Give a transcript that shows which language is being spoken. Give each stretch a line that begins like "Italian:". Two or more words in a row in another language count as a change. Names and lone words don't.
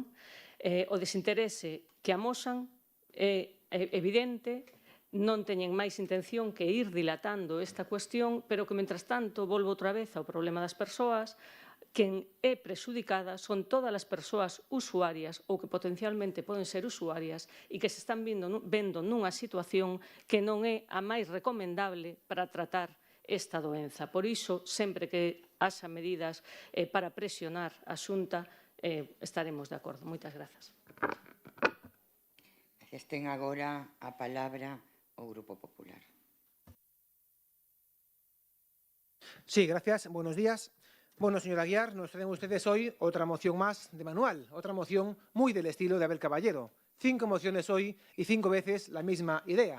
Galician: O desinterese que amosan é evidente, non teñen máis intención que ir dilatando esta cuestión, pero que, mentras tanto, volvo outra vez ao problema das persoas, quen é prexudicada son todas as persoas usuarias ou que potencialmente poden ser usuarias e que se están vendo nunha situación que non é a máis recomendable para tratar esta doenza. Por iso, sempre que haxa medidas para presionar a Xunta, estaremos de acordo. Moitas grazas. Ten agora a palabra o Grupo Popular.
Spanish: Sí, gracias. Buenos días. Bueno, señora Aguiar, nos traen ustedes hoy otra moción más de manual, otra moción muy del estilo de Abel Caballero. 5 mociones hoy y 5 veces la misma idea.